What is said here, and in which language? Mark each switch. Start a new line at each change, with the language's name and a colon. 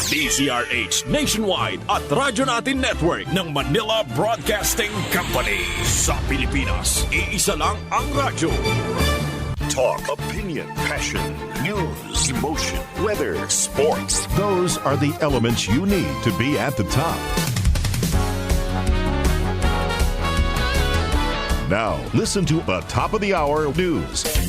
Filipino: DZRH Nationwide at Radyo Natin Network ng Manila Broadcasting Company. Sa Pilipinas, iisa lang ang radyo.
English: Talk, opinion, passion, news, emotion, weather, sports. Those are the elements you need to be at the top. Now, listen to the top of the hour news.